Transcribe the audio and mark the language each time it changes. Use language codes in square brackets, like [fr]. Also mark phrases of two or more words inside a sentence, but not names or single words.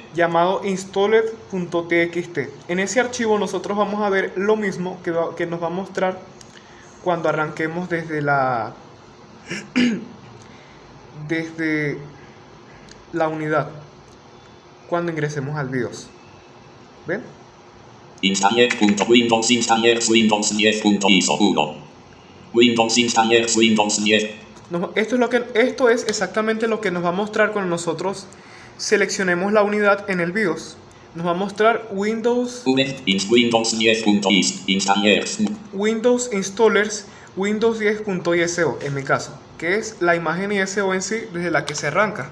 [es] llamado installer.txt. En ese archivo nosotros vamos a ver lo mismo que nos va a mostrar cuando arranquemos desde la unidad, cuando ingresemos al BIOS. ¿Ven? Installer.windows installers Windows 10.iso 1. Windows installers Windows 10. Esto es exactamente lo que nos va a mostrar cuando nosotros seleccionemos la unidad en el BIOS. Nos va a mostrar Windows Windows 10.is installers. Windows Installers Windows 10.iso en mi caso, que es la imagen ISO en sí desde la que se arranca.